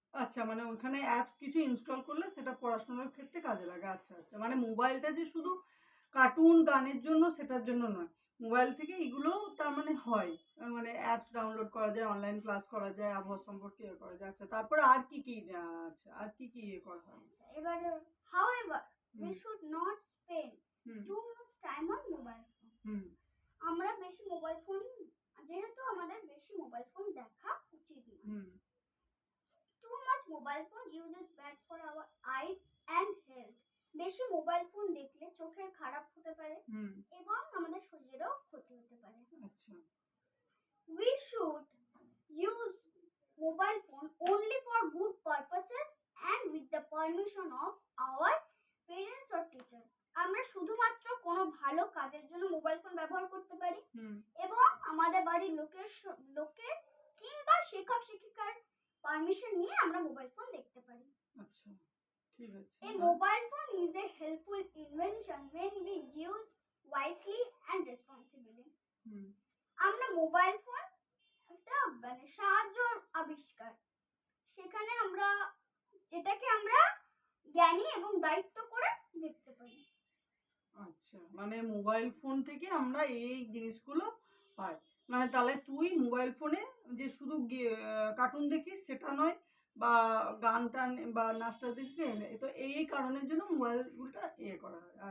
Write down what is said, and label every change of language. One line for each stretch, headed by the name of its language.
Bangla: আচ্ছা মানে ওখানে অ্যাপস কিছু ইনস্টল করলে সেটা পড়াশোনার ক্ষেত্রে কাজে লাগে। আচ্ছা আচ্ছা, মানে মোবাইলটা যে শুধু কার্টুন গানের জন্য সেটার জন্য নয়, মোবাইল থেকে এগুলো তার মানে হয়, মানে অ্যাপস ডাউনলোড করা যায়, অনলাইন ক্লাস করা যায়, আবহাওয়া সম্পর্কে ইয়ে করা যায়। আচ্ছা তারপরে আর কি কি আছে, আর কি কি ইয়ে করা হয়? এবারে
English: however we should not spend too much time on mobile phone.
Bangla: আমরা বেশি মোবাইল ফোন যেহেতু আমাদের বেশি মোবাইল ফোন দেখা উচিত না।
English: Too much mobile phone use is bad for our eyes and health.
Bangla: বেশি মোবাইল ফোন দেখলে চোখের খারাপ হতে পারে এবং আমাদের শরীরেরও ক্ষতি হতে পারে। আচ্ছা
English: We should use mobile phone only for good purposes and with the permission of our parents or teacher.
Bangla: আমরা শুধুমাত্র কোনো ভালো কাজের জন্য মোবাইল ফোন ব্যবহার করতে পারি এবং আমাদের বাড়ির লোকের কিংবা শিক্ষক শিক্ষিকার পারমিশন নিয়ে আমরা মোবাইল ফোন দেখতে পারি। আচ্ছা ঠিক আছে।
English: A mobile phone is a helpful invention when we use wisely and responsibly.
Bangla: আমরা মোবাইল ফোন একটা মানে সাহায্য আবিষ্কার, সেখানে আমরা যেটাকে আমরা জ্ঞানী এবং দায়িত্ব করে দেখতে পারি। আচ্ছা মানে মোবাইল ফোন থেকে আমরা এই জিনিসগুলো পাই, মানে তাহলে তুই মোবাইল ফোনে যে শুধু কার্টুন দেখিস সেটা নয়, বা গান টান বা নাচটা দেখিস, তো এই কারণের জন্য মোবাইলটা ইয়ে করা হয়।